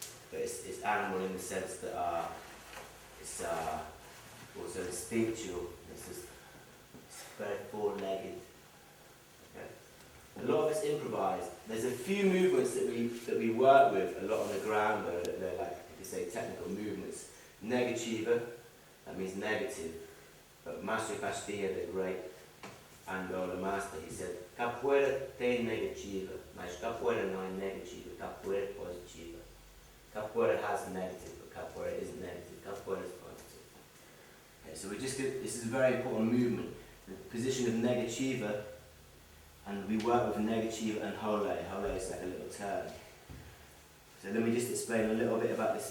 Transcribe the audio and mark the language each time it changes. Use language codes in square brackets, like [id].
[en] But it's animal in the sense that it's also instinctual. It's just very four-legged. Okay. A lot of it's improvised. There's a few movements that we work with a lot on the ground though, that they're like, you could say, technical movements. Negativa, that means negative. But Mestre Castillo, the great Angola master, he said, [pt] Capoeira tem negativa, mas capoeira não é negativa, capoeira é positiva. [en] Capoeira has negative, but capoeira isn't negative, capoeira is positive. Okay, so this is a very important movement. The position of negativa, and we work with negativa and Rolé. Rolé is like a little turn. So let me just explain a little bit about this.